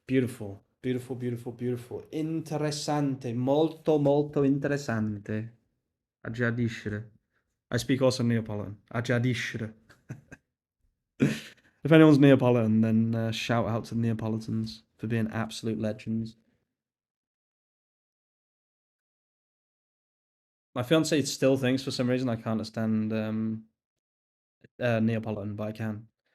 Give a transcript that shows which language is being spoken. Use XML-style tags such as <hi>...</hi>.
<en>Beautiful, beautiful, beautiful, beautiful.</en> <it>Interessante, molto, molto interessante. Aggiadiscere.</it> <en>I speak also Neapolitan. Aggiadiscere. If anyone's Neapolitan, then shout out to the Neapolitans for being absolute legends. My fiance still thinks for some reason I can't understand Neapolitan, but I can.</en>